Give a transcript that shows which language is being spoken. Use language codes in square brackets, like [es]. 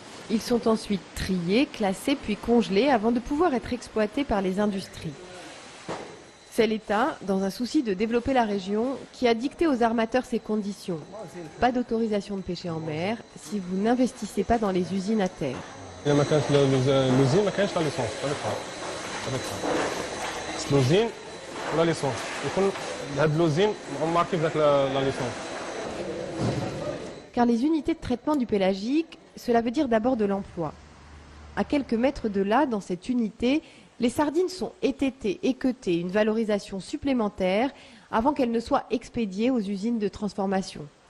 [fr] Ils sont ensuite triés, classés puis congelés avant de pouvoir être exploités par les industries. C'est l'État, dans un souci de développer la région, qui a dicté aux armateurs ces conditions. Pas d'autorisation de pêcher en mer si vous n'investissez pas dans les usines à terre. [ar] إذا ما كانت l'usine ما كاينش لا ليسونس l'usine ولا ليسونس يكون هاد l'usine ماركي بذاك لا ليسونس. [fr] Car les unités de traitement du pélagique, cela veut dire d'abord de l'emploi. À quelques mètres de là, dans cette unité, les sardines sont étêtées, équeutées, une valorisation supplémentaire avant qu'elles ne soient expédiées aux usines de transformation.